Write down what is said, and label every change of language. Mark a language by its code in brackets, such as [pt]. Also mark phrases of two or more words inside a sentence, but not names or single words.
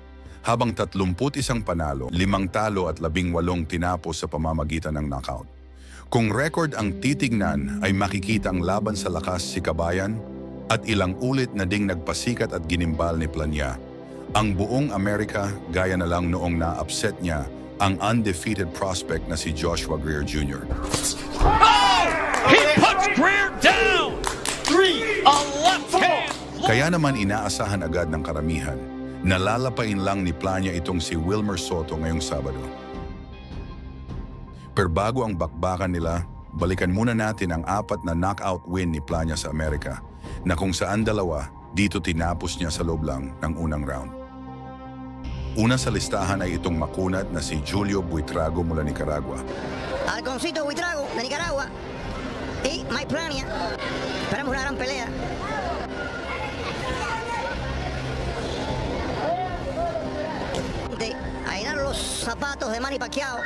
[tl] Habang 31 panalo, 5 talo at 18 tinapos sa pamamagitan ng knockout. Kung record ang titignan ay makikita ang laban sa lakas si Kabayan at ilang ulit na ding nagpasikat at ginimbal ni Plania. Ang buong Amerika gaya na lang noong na-upset niya ang [en] undefeated prospect [tl] na si Joshua Greer Jr. [en] He puts Greer down! 3, a left hand! [tl] Kaya naman inaasahan agad ng karamihan na lalapain lang ni Plania itong si Wilmer Soto ngayong Sabado. Pero bago ang bakbakan nila, balikan muna natin ang 4 na knockout win ni Plania sa Amerika na kung saan 2 dito tinapos niya sa loob lang ng unang round. Una sa listahan ay itong makunat na si Julio Buitrago mula Nicaragua. [es] Halconcito Buitrago de Nicaragua y Mike Plania. Esperamos una gran pelea. A llenar los zapatos de Manny Pacquiao.